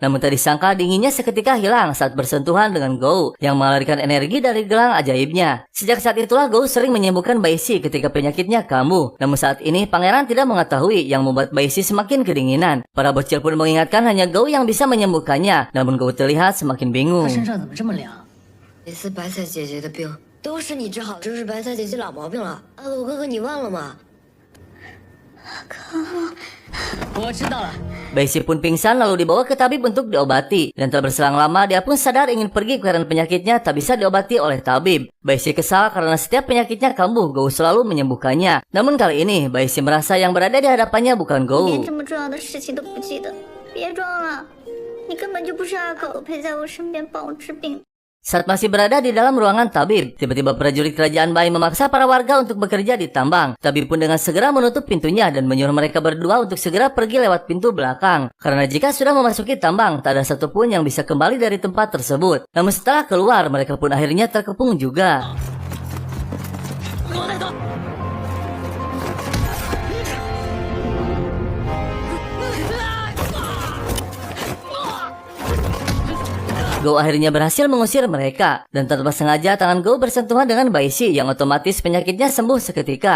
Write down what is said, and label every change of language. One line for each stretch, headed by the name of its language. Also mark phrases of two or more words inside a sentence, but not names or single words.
Indonesian: Namun tak disangka dinginnya seketika hilang saat bersentuhan dengan Gou yang mengalirkan energi dari gelang ajaibnya. Sejak saat itulah Gou sering menyembuhkan Baisi ketika penyakitnya kambuh. Namun saat ini pangeran tidak mengetahui yang membuat Baisi semakin kedinginan. Para bocil pun mengingatkan hanya Gou yang bisa menyembuhkannya. Namun Gou terlihat semakin bingung.
Chinese: 他身上怎么这么凉？这次白菜姐姐的病都是你治好，这是白菜姐姐老毛病了。阿狗哥哥，你忘了吗？我知道了。
Indonesian: Baisi pun pingsan lalu dibawa ke tabib untuk diobati. Dan tak berselang lama dia pun sadar ingin pergi karena penyakitnya tak bisa diobati oleh tabib. Baisi kesal karena setiap penyakitnya kambuh Gou selalu menyembuhkannya. Namun kali ini Baisi merasa yang berada di hadapannya bukan Gou.
Chinese: 连这么重要的事情都不记得，别装了，你根本就不是阿狗，陪在我身边帮我治病。
Indonesian: Saat masih berada di dalam ruangan tabib, tiba-tiba prajurit kerajaan Bai memaksa para warga untuk bekerja di tambang. Tabib pun dengan segera menutup pintunya dan menyuruh mereka berdua untuk segera pergi lewat pintu belakang. Karena jika sudah memasuki tambang, tak ada satupun yang bisa kembali dari tempat tersebut. Namun setelah keluar, mereka pun akhirnya terkepung juga. Gou akhirnya berhasil mengusir mereka, dan tanpa sengaja tangan Gou bersentuhan dengan Baisi yang otomatis penyakitnya sembuh seketika.